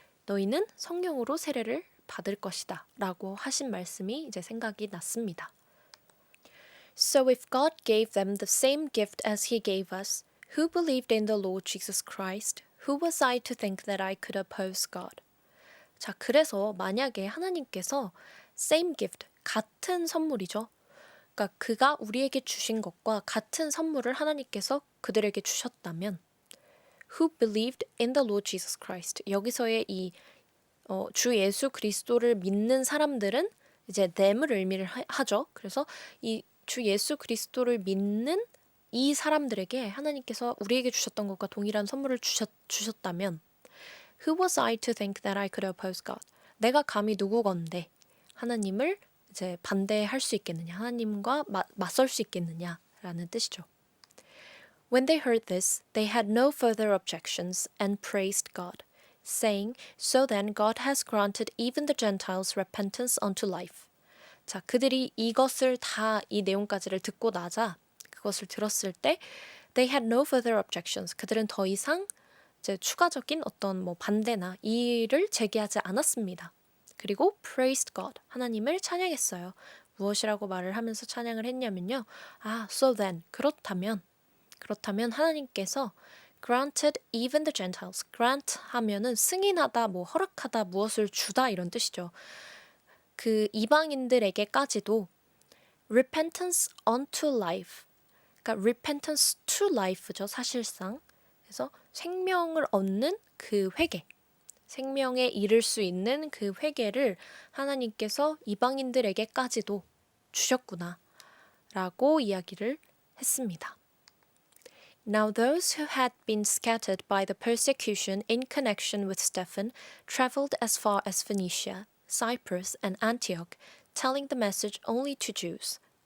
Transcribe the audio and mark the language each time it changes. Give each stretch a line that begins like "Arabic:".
Korean: 너희는 성령으로 세례를 받을 것이다 라고 하신 말씀이 이제 생각이 났습니다.
English: So if God gave them the same gift as He gave us, who believed in the Lord Jesus Christ, who was I to think that I could oppose God?
Korean: 자, 그래서 만약에 하나님께서
English: same gift,
Korean: 같은 선물이죠. 그러니까 그가 우리에게 주신 것과 같은 선물을 하나님께서 그들에게 주셨다면
English: who believed in the Lord Jesus Christ.
Korean: 여기서의 이 주 예수 그리스도를 믿는 사람들은 이제 them을 의미를 하죠. 그래서 이 주 예수 그리스도를 믿는 이 사람들에게 하나님께서 우리에게 주셨던 것과 동일한 선물을 주셨다면
English: Who was I to think that I could oppose God?
Korean: 내가 감히 누구건데 하나님을 이제 반대할 수 있겠느냐? 하나님과 맞설 수 있겠느냐라는 뜻이죠.
English: When they heard this, they had no further objections and praised God, saying, So then God has granted even the Gentiles repentance unto life.
Korean: 자, 그들이 이것을 다 이 내용까지를 듣고 나자 그것을 들었을 때
English: they had no further objections.
Korean: 그들은 더 이상 이제 추가적인 어떤 뭐 반대나 이의를 제기하지 않았습니다. 그리고
English: praised God.
Korean: 하나님을 찬양했어요. 무엇이라고 말을 하면서 찬양을 했냐면요.
English: So then.
Korean: 그렇다면 하나님께서
English: granted even the Gentiles.
Korean: grant 하면은 승인하다, 뭐 허락하다, 무엇을 주다 이런 뜻이죠. 그 이방인들에게까지도
English: repentance unto life.
Korean: 그러니까
English: repentance to life
Korean: 죠, 사실상. 그래서 생명을 얻는 그 회개, 생명에 이를 수 있는 그 회개를 하나님께서 이방인들에게까지도 주셨구나 라고 이야기를 했습니다.
English: Now those who had been scattered by the persecution in connection with Stephen traveled as far as Phoenicia, Cyprus, and Antioch, telling the message only to Jews.